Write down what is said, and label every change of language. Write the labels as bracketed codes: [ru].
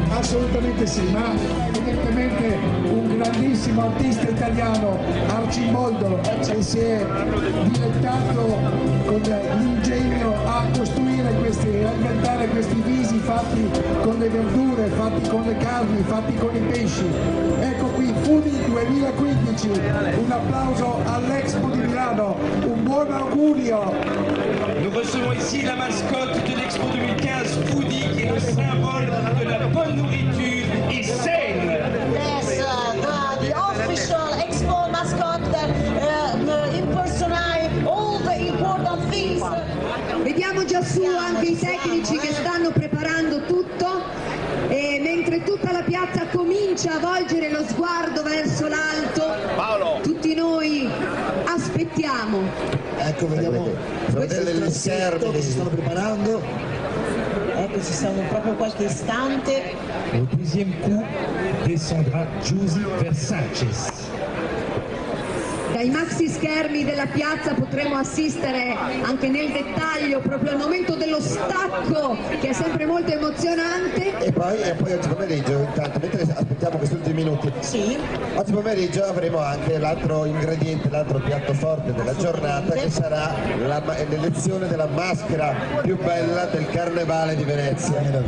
[it] Assolutamente sì, ma evidentemente un grandissimo artista italiano, Arcimboldo, che si è dilettato con l'ingegno a costruire a inventare questi visi fatti con le verdure, fatti con le carni, fatti con i pesci. Ecco qui, Foodie 2015, un applauso all'Expo di Milano, un buon augurio. [fr] Nous recevons ici la mascotte de l'Expo 2015, Foodie, qui est le symbole de la bonne nourriture et saine. [en] Yes, the official Expo mascot that impersonate all the important things. [it] Vediamo già su anche i tecnici che stanno preparando tutto e mentre tutta la piazza comincia a volgere lo sguardo verso l'alto, tutti noi aspettiamo. Ecco, vediamo delle scherme che si stanno preparando. Ecco, ci siamo proprio qualche istante. [fr] Au deuxième coup descendra Giusy Versace. [it] Dai maxi schermi della piazza potremo assistere anche nel dettaglio proprio al momento dello stacco, che è sempre molto emozionante. E poi oggi pomeriggio, intanto, mentre aspettiamo questi ultimi minuti, oggi pomeriggio avremo anche l'altro ingrediente, l'altro piatto forte della giornata, che sarà l'elezione della maschera più bella del Carnevale di Venezia.